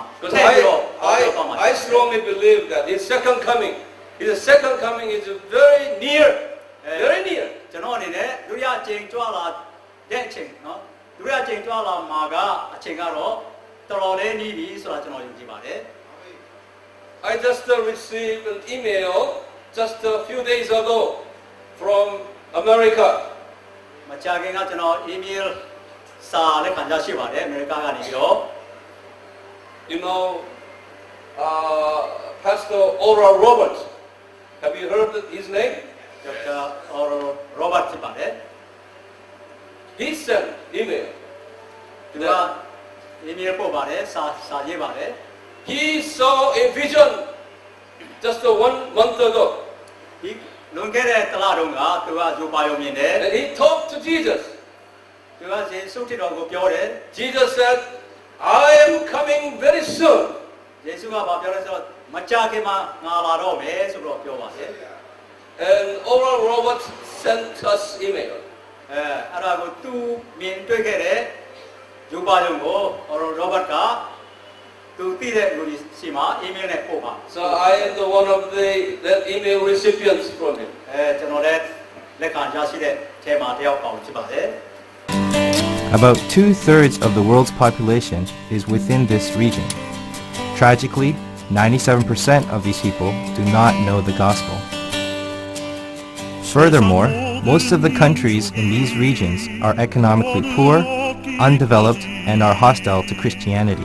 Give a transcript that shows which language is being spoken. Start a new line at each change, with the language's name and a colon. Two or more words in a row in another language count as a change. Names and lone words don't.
English: Because I strongly believe that His second coming is very near, very near.
Burmese: ကျွန်တော်အနေနဲ့ဒုတိယအချိန်ကြွလာတဲ့အချိန်နော်ဒုတိယအချိန်ကြွလာမှာကအချိန်ကတော့တော်တော်လေးနီးပြီဆိုတာကျွန်တော်ယုံကြည်ပါတယ်
English: I just received an email just a few days ago from America.
Burmese: မကြာခင်ကကျွန်တော် email စာလက်ခံရရှိပါတယ်အမေရိကကနေပြီးတော့
English: You know, Pastor Oral Roberts. Have you heard his name?
Burmese: Dr. Oral Roberts ဖြစ်ပါတယ်
English: He sent email.
Burmese: သူက email ပို့ပါတယ်စာရေးပါတယ်
English: He saw a vision just 1 month ago.
Burmese: ဒီလွန်ခဲ့တဲ့တလတုန်းကသူကဇိုပါယုံမြင်တယ်
English: And he talked to Jesus.
Burmese: သူကယေရှုခရစ်တော်ကိုပြောတယ်
English: Jesus said, I am coming very soon.
Burmese: ယေရှုကဘာပြောလဲဆိုတော့မကြာခင်မှာငါလာတော့မယ်ဆိုတော့ပြောပါတယ်
English: And Oral Roberts sent us email.
Burmese: အဲ့ဒါကိုသူမြင်တွေ့ခဲ့တဲ့ဇိုပါယုံကို Oral Robert ကသူသိတဲ့လူကြီးစီမှာ email နဲ့ပို့ပါ
English: So I am the one of that email recipients from him.
Burmese: ကျွန်တော်လည်းလက်ခံရရှိတဲ့အဲမှာတယောက်ပေါင်းဖြစ်ပါတယ်
English: About 2/3 of the world's population is within this region. Tragically, 97% of these people do not know the gospel. Furthermore, most of the countries in these regions are economically poor, undeveloped, and are hostile to Christianity.